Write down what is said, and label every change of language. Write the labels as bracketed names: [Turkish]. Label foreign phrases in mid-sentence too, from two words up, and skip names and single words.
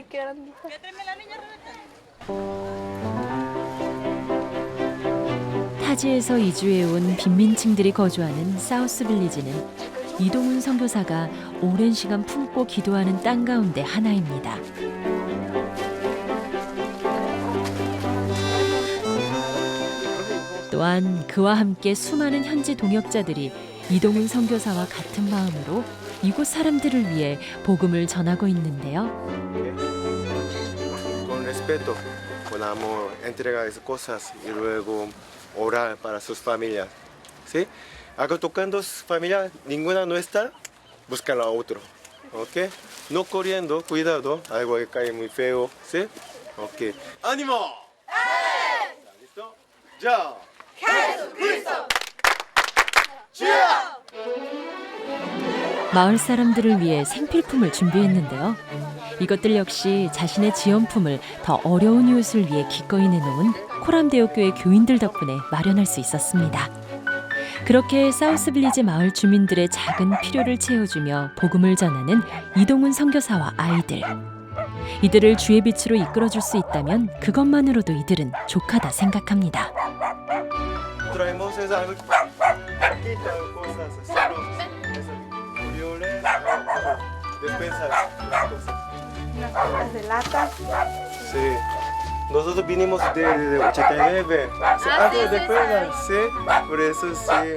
[Korean] 타지에서 이주해온 빈민층들이 거주하는 사우스 빌리지는 이동훈 선교사가 오랜 시간 품고 기도하는 땅 가운데 하나입니다. 또한 그와 함께 수많은 현지 동역자들이 이동훈 선교사와 같은 마음으로 이곳 사람들을 위해 복음을 전하고 있는데요. [Spanish] Con respeto, con amor, entregar esas cosas y luego orar para sus familias. ¿Sí? Acá tocando sus familias, ninguna no está, buscan a otro. ¿Ok? No corriendo, cuidado, algo que cae muy feo. ¿Sí? Ok. ¡Ánimo! ¿Listo? ¡Ya! [Korean] 마을 사람들을 위해 생필품을 준비했는데요. 이것들 역시 자신의 지원품을 더 어려운 이웃을 위해 기꺼이 내놓은 코람데오교회 교인들 덕분에 마련할 수 있었습니다. 그렇게 사우스빌리지 마을 주민들의 작은 필요를 채워주며 복음을 전하는 이동훈 선교사와 아이들. 이들을 주의 빛으로 이끌어줄 수 있다면 그것만으로도 이들은 족하다 생각합니다. [Spanish] Traemos algo, cosas, despensas, Las de lata. Sí. Nosotros vinimos de 89. Despensas, sí. Por eso sí.